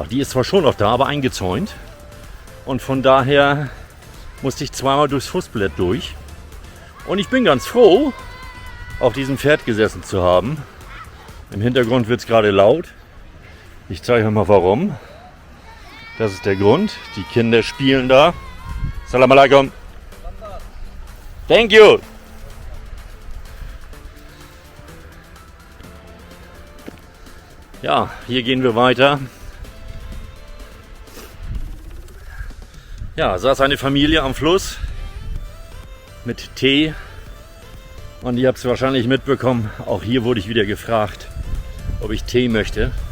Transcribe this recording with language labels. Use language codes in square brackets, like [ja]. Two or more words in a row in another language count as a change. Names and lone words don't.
[de] Die ist zwar schon noch da, aber eingezäunt. Und von daher musste ich zweimal durchs Fußbett durch. Und ich bin ganz froh, auf diesem Pferd gesessen zu haben. Im Hintergrund wird es gerade laut. Ich zeige euch mal warum. Das ist der Grund. Die Kinder spielen da. [ar] سلام عليكم. [en] Thank you. [de] Ja, hier gehen wir weiter. Ja, saß eine Familie am Fluss mit Tee. Und ihr habt es wahrscheinlich mitbekommen, auch hier wurde ich wieder gefragt, ob ich Tee möchte.